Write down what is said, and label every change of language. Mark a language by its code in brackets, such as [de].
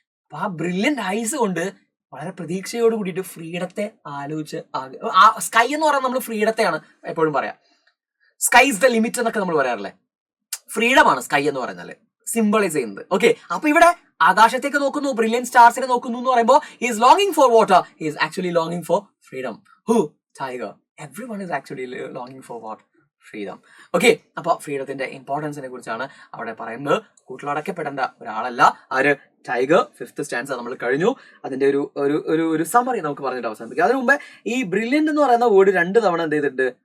[ml] അപ്പൊ ആ brilliant ice കൊണ്ട് വളരെ പ്രതീക്ഷയോട് കൂടിയിട്ട് ഫ്രീഡത്തെ ആലോചിച്ച്, ആ സ്കൈ എന്ന് പറയുന്നത് നമ്മൾ ഫ്രീഡത്തെയാണ് എപ്പോഴും പറയാം. [en] sky is the limit [ml] എന്നൊക്കെ നമ്മൾ പറയാറില്ലേ. ഫ്രീഡമാണ് സ്കൈ എന്ന് പറഞ്ഞാൽ സിംബലൈസ് ചെയ്യുന്നത്. ഓക്കെ, അപ്പൊ ഇവിടെ ആകാശത്തേക്ക് നോക്കുന്നു, ബ്രില്യന്റ് സ്റ്റാർസിനെ നോക്കുന്നു എന്ന് പറയുമ്പോൾ [en] Is ലോങ്ങിങ് four water, is actually ലോങ്ങിങ് for freedom. Who? Tiger. Everyone is actually longing for what? Freedom. [ml] Okay, അപ്പൊ ഫ്രീഡത്തിന്റെ ഇമ്പോർട്ടൻസിനെ കുറിച്ചാണ് അവിടെ പറയുന്നത്. കൂട്ടിലടക്കപ്പെടേണ്ട ഒരാളല്ല ആര്? ടൈഗർ. 5th സ്റ്റാൻസ നമ്മൾ കഴിഞ്ഞു. അതിന്റെ ഒരു സമ്മറി നമുക്ക് പറഞ്ഞിട്ട് അവസാനിപ്പിക്കാം. അതിനു മുമ്പേ ഈ ബ്രില്യന്റ് എന്ന് പറയുന്ന വേർഡ് 2 തവണ എന്ത് ചെയ്തിട്ടുണ്ട്?